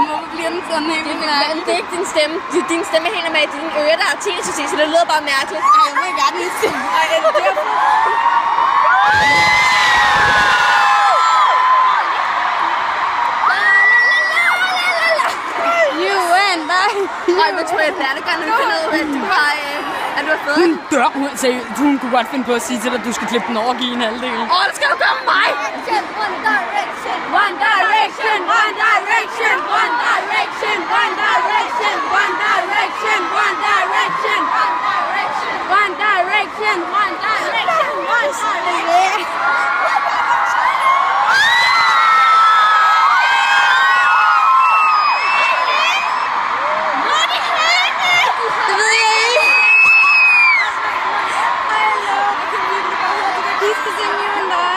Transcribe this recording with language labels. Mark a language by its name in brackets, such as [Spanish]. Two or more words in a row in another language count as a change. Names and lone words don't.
[Danish] Hvorfor bliver den sådan helt mærkelig? Det er ikke din stemme. Din stemme er helt normalt. Dine ører, der er tinnitus, så det lyder bare mærkeligt. Ej, jeg vil gerne lige stemme. Ej, er det derfor? [English] You and I. [Danish] Ej, hvad tror jeg, det er, der gør, når du finder ud af, at du har fået Hun dør. Hun kunne godt finde på at sige til dig, at du skal klippe den over og give en halvdel. det skal du gøre med mig! [English] One direction, one direction, one direction, one direction, one direction, one direction, one direction, one direction, one direction, one direction, one direction. [Danish] Det ved jeg ikke. De skal synge You and I.